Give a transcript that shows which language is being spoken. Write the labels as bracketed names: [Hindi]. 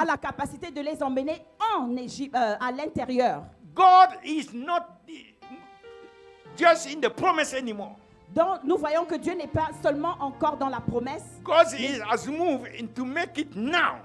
[French] a la capacité de les emmener en Égypte, à l'intérieur. [English] God is not just in the promise anymore. [French] Donc, nous voyons que Dieu n'est pas seulement encore dans la promesse. [English] God has moved to make it now.